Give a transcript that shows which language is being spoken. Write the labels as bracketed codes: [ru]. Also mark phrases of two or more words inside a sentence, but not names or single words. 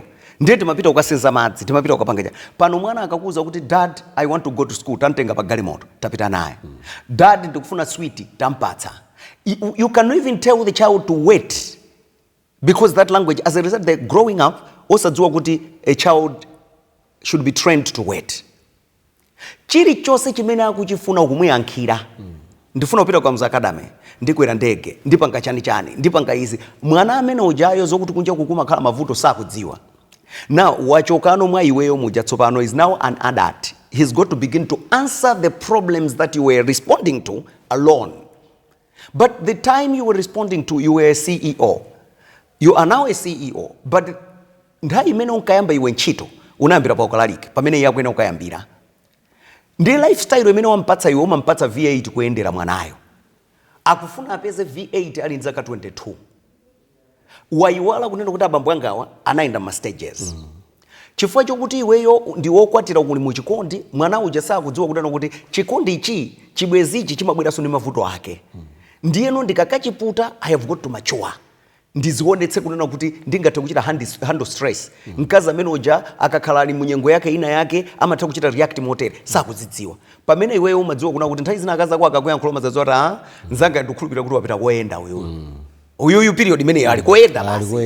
[ny] Ndiye timapita ukasenza madzi, timapita ukapanga. Pano mwana akakuza kuti [en] dad I want to go to school, [ny] tantenga pa galimoto, tapita naye. Dad ndikufuna sweet, tampatsa. [en] You can even tell the child to wait because that language, as a result they're growing up [ny] osadziwa kuti [en] a child should be trained to wait. [ny] Chiri chose chimene akuchifuna ukumuyankhira. Ndifuna kupita kwa mzakadame, ndikwera ndege, ndipanga chani, ndipanga izi. Mwana amene ujayo zokuti kunja kukuma khala mavuto sakudziwa. Now wachokano mwa iweyo muja tsopano [en] is now an adult. He's got to begin to answer the problems that you were responding to alone. But the time you were responding to, you were a CEO. You are now a CEO. [ny] But nthawi imene unkayamba iwe ntchito unayambira pa ukalalike pamene yakwena ukayambira. Ndi lifestyle imene wampatsa iwe umampatsa V8 kuyendera mwanayo. Akufuna apeze V8 ali nzaka 22. Wayiwala kunena kuti abambo angawa anaenda ma stages. Chifukwa chokuti iweyo ndi wokwatira kuli mu chikondi, mwana uja sakudziwa kunena kuti chikondi ichi chibwezi ichi chimabweranso ndi mavuto ake. Ndiyeno ndikakachiputa [en] I have got to mature. [ny] Ndizionetse kunena kuti ndingathe kuchita [en] handle stress. [ny] Mkazi amene uja akakhala ali munyengo yake ina yake amatha kuchita react motere sakudzidziwa. Pamene iweyo umadziwa kuna kuti nthawi zina akazi ako akakuyankhula mazazo ati nzanga ndikhulupirira kuti wapita kuyenda uyu period imene ali kuyenda basi.